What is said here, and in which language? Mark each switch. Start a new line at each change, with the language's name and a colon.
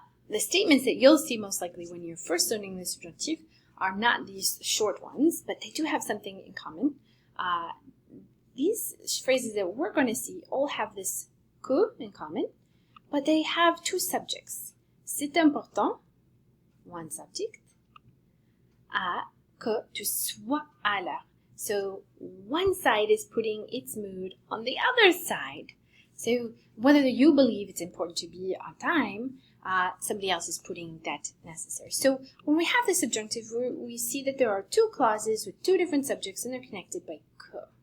English: The statements that you'll see most likely when you're first learning the subjunctive are not these short ones, but they do have something in common. These phrases that we're going to see all have this que in common, but they have two subjects.
French: C'est important,
English: one subject,
French: que tu sois à l'heure.
English: So one side is putting its mood on the other side. So whether you believe it's important to be on time, somebody else is putting that necessary. So when we have the subjunctive, we see that there are two clauses with two different subjects and they're connected by que.